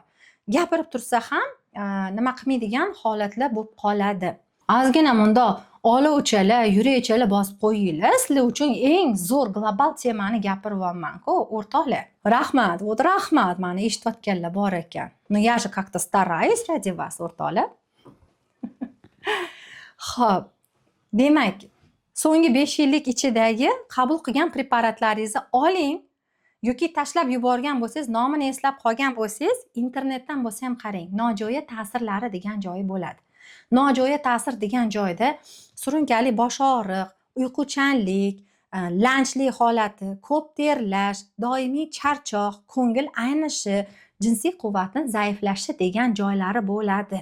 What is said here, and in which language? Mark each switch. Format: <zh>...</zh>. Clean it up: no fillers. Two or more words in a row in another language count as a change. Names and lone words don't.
<uz>Gapirib tursa ham nima qilmaydigan holatlar bo'lib qoladi. Ozgina mundoq olovchala, yurakchala bosib qo'yinglar. Sizlar uchun eng zo'r global temani gapiryapman-ku, o'rtoqlar. Rahmat, rahmat, meni eshitayotganlar bor ekan.</uz> <ru>Ну я же как-то стараюсь ради вас,</ru> <uz>o'rtoqlar. Xo'p. Demak, so'nggi 5 yillik ichidagi qabul qilgan preparatlaringizni oling yoki tashlab yuborgan bo'lsangiz, nomini eslab qolgan bo'lsangiz, internetdan bo'lsa ham qarang. Nojo'ya ta'sirlari degan joyi bo'ladi. Nojo'ya ta'sir degan joyda surunkali bosh og'riq, uyquchanlik, lanchlik holati, ko'p terlash, doimiy charchoq, ko'ngil aynishi, jinsiy quvvatning zaiflashi degan joylari bo'ladi.</uz>